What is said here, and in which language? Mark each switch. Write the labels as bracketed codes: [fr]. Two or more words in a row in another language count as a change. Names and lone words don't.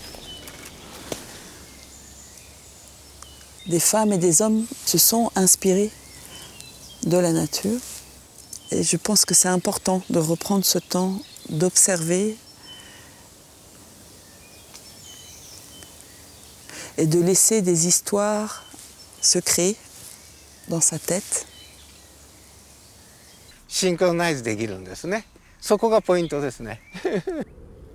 [fr] Des femmes et des hommes se sont inspirés de la nature. Et je pense que c'est important de reprendre ce temps d'observer et de laisser des histoires se créer dans sa tête. [ja] シンクロナイズできるんですね。そこがポイントですね。